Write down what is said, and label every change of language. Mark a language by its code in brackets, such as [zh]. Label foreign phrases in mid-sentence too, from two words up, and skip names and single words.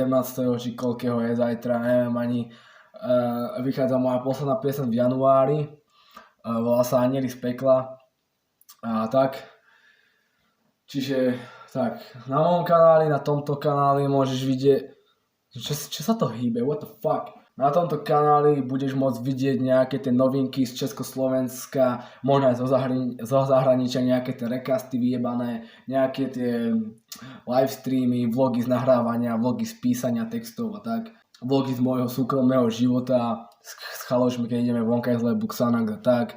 [sk] či koľkého je zajtra, neviem ani. Vychádza moja posledná pieseň v januári. Volá sa Anieli z pekla. A tak. Čiže tak, na mojom kanáli, na tomto kanáli môžeš vidieť... Čo sa to hýbe? [en] What the fuck? [sk] Na tomto kanáli budeš môcť vidieť nejaké tie novinky z Československa, možno aj zo zahraničia, nejaké tie rekasty vyjebané, nejaké tie livestreamy, vlogy z nahrávania, vlogy z písania textov a tak. Vlogy z môjho súkromného života, s chalošmi, keď ideme vonka z lebu Xanax a tak.